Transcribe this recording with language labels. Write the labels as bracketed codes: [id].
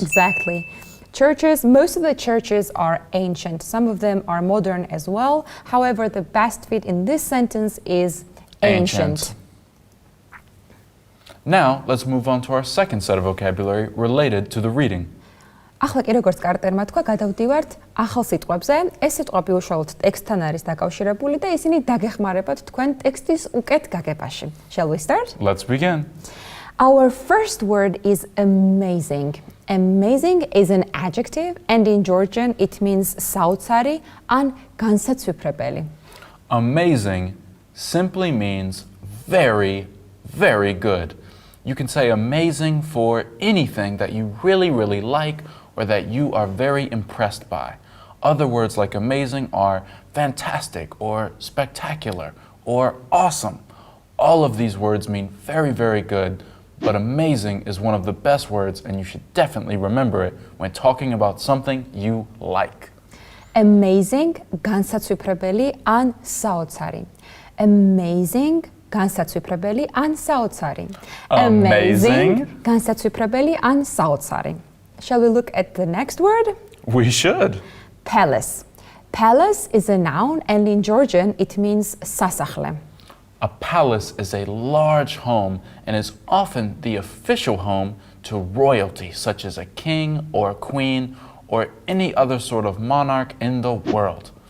[en] Exactly. Churches, most of the churches are ancient. Some of them are modern as well. However, the best fit in this sentence is ancient. Now, let's move on to our second set of vocabulary related to the reading. [ka] ახლა კი როგორც კარტერმა თქვა, გადავდივართ ახალ სიტყვებზე. ეს სიტყვები უშუალოდ ტექსტთან არის დაკავშირებული და ისინი დაგეხმარებათ თქვენ ტექსტის უკეთ გაგებაში. [en] Shall we start? Let's begin. Our first word is amazing. Amazing is an adjective, and in Georgian it means [ka] საოცარი ან განსაცვიფრებელი. [en] Amazing simply means very, very good. You can say amazing for anything that you really, really like or that you are very impressed by. Other words like amazing are fantastic or spectacular or awesome. All of these words mean very, very good, but amazing is one of the best words, and you should definitely remember it when talking about something you like. [ka] Amazing, განსაცვიფრებელი ან საოცარი. Amazing, განსაცვიფრებელი ან საოცარი. [en] Amazing, [ka] განსაცვიფრებელი ან საოცარი. [en] Shall we look at the next word? We should. Palace. Palace is a noun, and in Georgian it means სასახლე. A palace is a large home and is often the official home to royalty, such as a king or a queen or any other sort of monarch in the world.